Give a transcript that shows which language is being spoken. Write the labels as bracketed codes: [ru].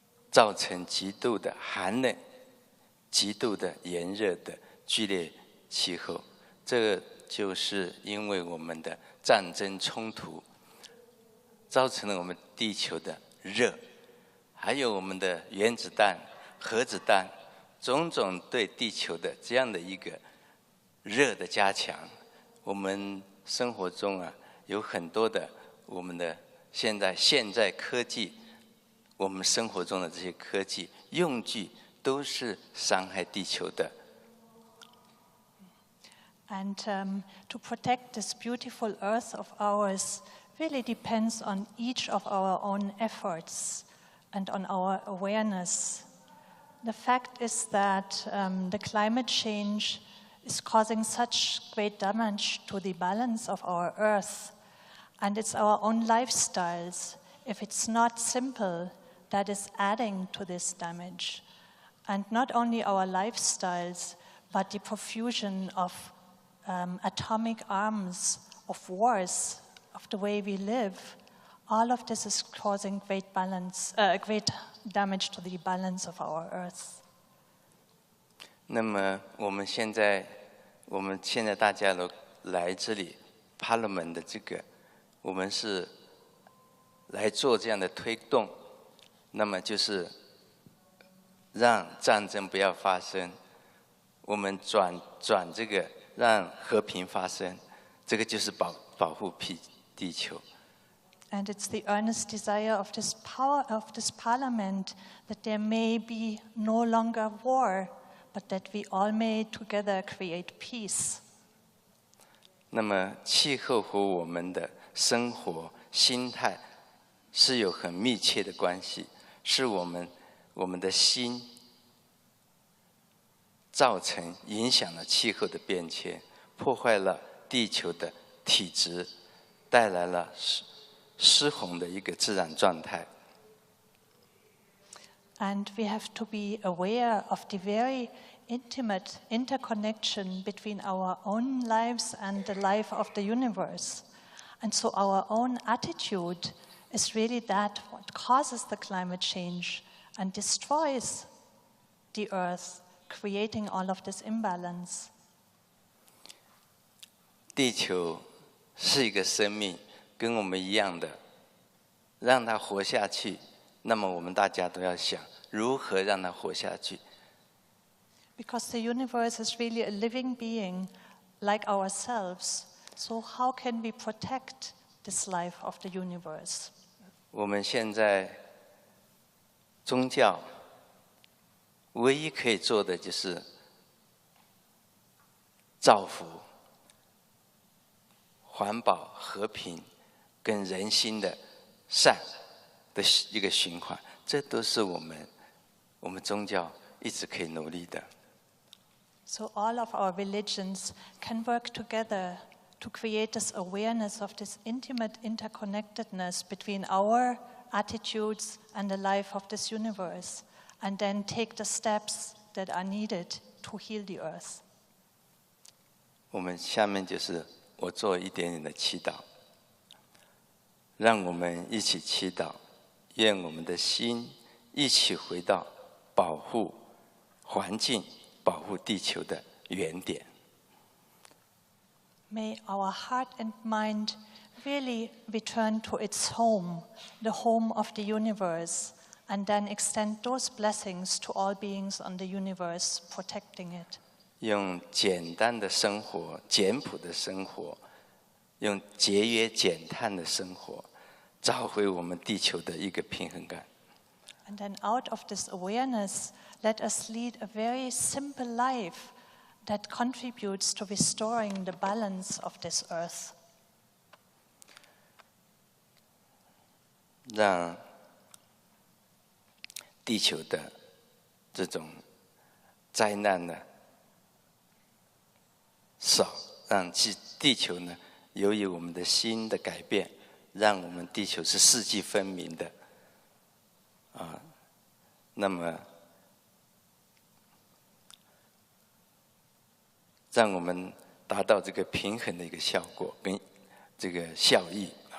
[zh] 造成极度的寒冷、极度的炎热的剧烈气候，这个就是因为我们的战争冲突，造成了我们地球的热，还有我们的原子弹、核子弹，种种对地球的这样的一个热的加强，我们生活中啊有很多的我们的现在科技，我们生活中的这些科技用具都是伤害地球的。 [en] And to protect this beautiful earth of ours really depends on each of our own efforts and on our awareness. The fact is that the climate change is causing such great damage to the balance of our earth, and it's our own lifestyles, if it's not simple, that is adding to this damage. And not only our lifestyles, but the profusion of atomic arms, of wars, of the way we live, all of this is causing great damage to the balance of our earth. [zh] 那么我们现在大家都来这里 Parliament 的这个，我们是来做这样的推动，那么就是让战争不要发生，我们转这个让和平发生，这个就是保护地球。 [en] And it's the earnest desire of this parliament that there may be no longer war, but that we all may together create peace. [zh] 那么气候和我们的生活心态是有很密切的关系，是我们的心造成影响了气候的变迁，破坏了地球的体质，带来了失衡的一个自然状态。 [en] And we have to be aware of the very intimate interconnection between our own lives and the life of the universe. And so our own attitude is really that what causes the climate change and destroys the earth, creating all of this imbalance. [zh] 地球是一个生命，跟我们一样的，让它活下去，那么我们大家都要想如何让它活下去。 [en] Because the universe is really a living being like ourselves. So how can we protect this life of the universe? [zh] 我们现在宗教唯一可以做的就是造福、环保、和平跟人心的善的一个循环，这都是我们宗教一直可以努力的。 [en] So all of our religions can work together to create this awareness of this intimate interconnectedness between our attitudes and the life of this universe, and then take the steps that are needed to heal the earth. [zh] 我们下面就是我做一点点的祈祷，让我们一起祈祷，愿我们的心一起回到保护环境、保护地球的原点。 [en] May our heart and mind really return to its home, the home of the universe, and then extend those blessings to all beings on the universe, protecting it. [zh] 用简单的生活、简朴的生活，用节约减碳的生活，找回我们地球的一个平衡感。 [en] And then out of this awareness, let us lead a very simple life that contributes to restoring the balance of this earth. [zh] 让地球的这种灾难呢少，让地球呢由于我们的心的改变，让我们地球是四季分明的那么让我们达到这个平衡的一个效果跟这个效益